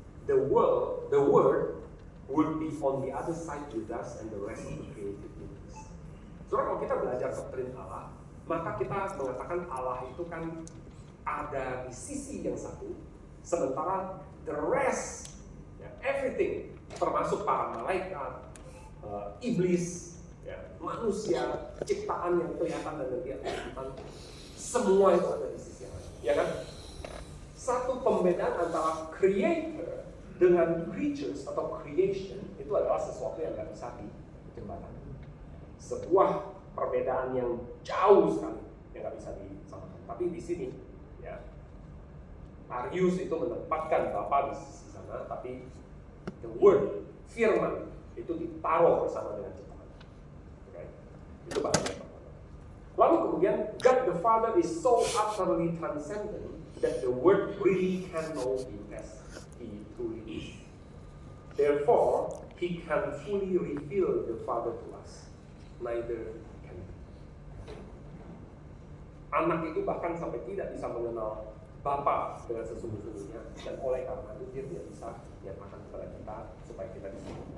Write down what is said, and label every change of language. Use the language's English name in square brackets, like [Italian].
[English] The Word would be on the other side with us and the rest of the created beings. [Indonesian] Soalnya kalau kita belajar doktrin Allah, maka kita mengatakan Allah itu kan ada di sisi yang satu, sementara [English] the rest, [Indonesian] ya, [English] everything, [Indonesian] termasuk para malaikat, iblis, ya, manusia, ciptaan yang kelihatan dan tidak kelihatan, semua itu ada di sisi yang lain, ya kan? Satu pembedaan antara creator dengan creatures atau creation itu adalah sesuatu yang nggak bisa dijembatani. Sebuah perbedaan yang jauh sekali yang nggak bisa disamakan. Tapi di sini, ya, Arius itu menempatkan Bapa di sisi sana, tapi [English] the word, [Indonesian] firman, itu ditaruh bersama dengan ciptaan. Okay? Itu bahasa pertama. Lalu kemudian, [English] God the Father is so utterly transcendent that the word really can know him as he truly is. Therefore, he can fully reveal the Father to us. Neither can we. [Indonesian] Anak itu bahkan sampai tidak bisa mengenal Bapa dengan sesungguh-sungguhnya, dan oleh karena itu dia tidak bisa menyatakan kepada kita supaya kita bisa.